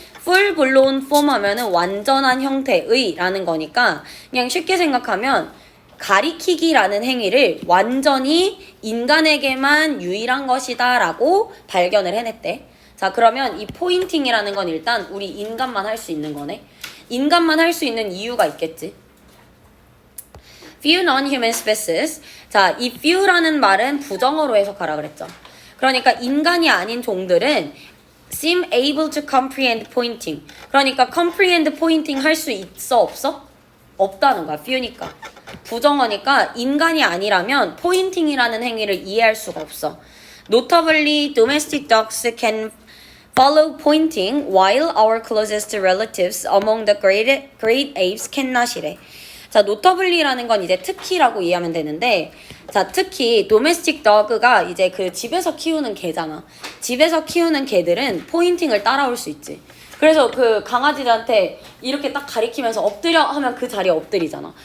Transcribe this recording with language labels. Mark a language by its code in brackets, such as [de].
[en] full blown form [ko] 하면은 완전한 형태의 라는 거니까 그냥 쉽게 생각하면 가리키기라는 행위를 완전히 인간에게만 유일한 것이다 라고 발견을 해냈대. 자, 그러면 이 포인팅이라는 건 일단 우리 인간만 할 수 있는 거네. 인간만 할 수 있는 이유가 있겠지. [en] few non-human species. [ko] 자, 이 few라는 말은 부정어로 해석하라 그랬죠. 그러니까 인간이 아닌 종들은 [en] seem able to comprehend pointing. [ko] 그러니까 [en] comprehend pointing [ko] 할 수 있어 없어? 없다는 거야. few니까. 부정어니까 인간이 아니라면 포인팅이라는 행위를 이해할 수가 없어. [en] Notably, domestic dogs can follow pointing while our closest relatives among the great apes cannot이래. [ko] 자, notably라는 건 이제 특히라고 이해하면 되는데, 자, 특히 domestic dog가 이제 그 집에서 키우는 개잖아. 집에서 키우는 개들은 포인팅을 따라올 수 있지. 그래서 그 강아지들한테 이렇게 딱 가리키면서 엎드려 하면 그 자리에 엎드리잖아.